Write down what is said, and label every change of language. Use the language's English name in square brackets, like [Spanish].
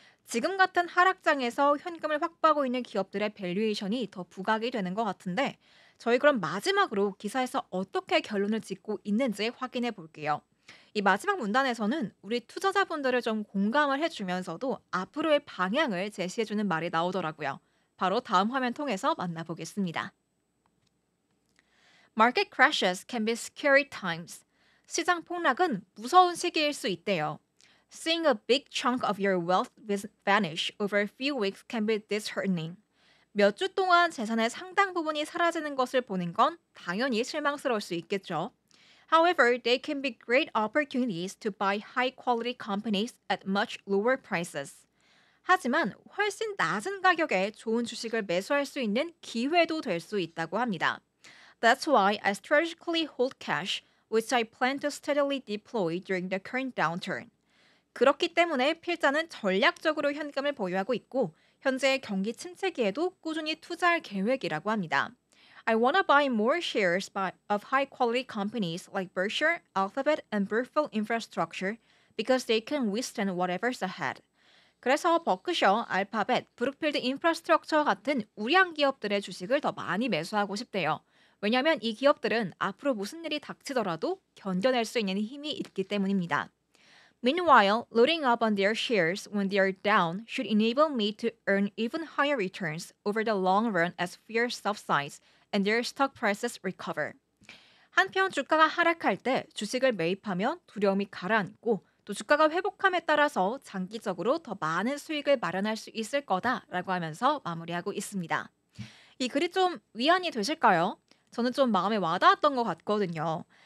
[Korean] 지금 같은 하락장에서 현금을 확보하고 있는 기업들의 밸류에이션이 더 부각이 되는 것 같은데 저희 그럼 마지막으로 기사에서 어떻게 결론을 짓고 있는지 확인해 볼게요. 이 마지막 문단에서는 우리 투자자분들을 좀 공감을 해주면서도 앞으로의 방향을 제시해주는 말이 나오더라고요. 바로 다음 화면 통해서 만나보겠습니다. [English] Market crashes can be scary times. [Korean] 시장 폭락은 무서운 시기일 수 있대요. [English] Seeing a big chunk of your wealth vanish over a few weeks can be disheartening. [Korean] 몇 주 동안 재산의 상당 부분이 사라지는 것을 보는 건 당연히 실망스러울 수 있겠죠. [English] However, they can be great opportunities to buy high-quality companies at much lower prices. [Korean] 하지만 훨씬 낮은 가격에 좋은 주식을 매수할 수 있는 기회도 될 수 있다고 합니다. [English] That's why I strategically hold cash, which I plan to steadily deploy during the current downturn. [Korean] 그렇기 때문에 필자는 전략적으로 현금을 보유하고 있고 현재의 경기 침체기에도 꾸준히 투자할 계획이라고 합니다. [English] I want to buy more shares of high-quality companies like Berkshire, Alphabet, and Brookfield Infrastructure because they can withstand whatever's ahead. [Korean] 그래서 버크셔, 알파벳, 브룩필드 인프라스트럭처 같은 우량 기업들의 주식을 더 많이 매수하고 싶대요. 왜냐하면 이 기업들은 앞으로 무슨 일이 닥치더라도 견뎌낼 수 있는 힘이 있기 때문입니다. [English] Meanwhile, loading up on their shares when they are down should enable me to earn even higher returns over the long run as fear subsides and their stock prices recover. [Korean] 한편 주가가 하락할 때 주식을 매입하면 두려움이 가라앉고 또 주가가 회복함에 따라서 장기적으로 더 많은 수익을 마련할 수 있을 거다라고 하면서 마무리하고 있습니다. 이 글이 좀 위안이 되실까요? 저는 좀 마음에 와닿았던 것 같거든요.